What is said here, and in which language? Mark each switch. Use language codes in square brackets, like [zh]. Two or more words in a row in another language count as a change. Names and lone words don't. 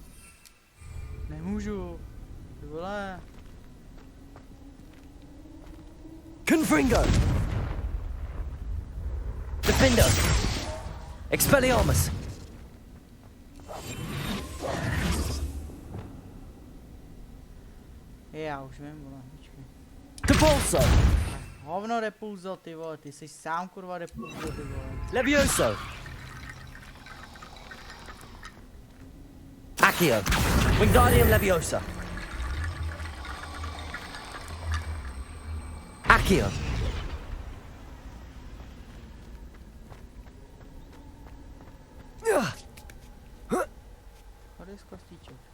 [cs] Nemůžu. Ty vole. Confringo. Defendo. Expelliarmus. Já už vím, vole, počkej. Depulso. Hovno Depulso, ty vole, ty jsi sám kurva Depulso, ty vole. Levioso. Accio. Wingardium Leviosa. Accio. Tady z kostíček.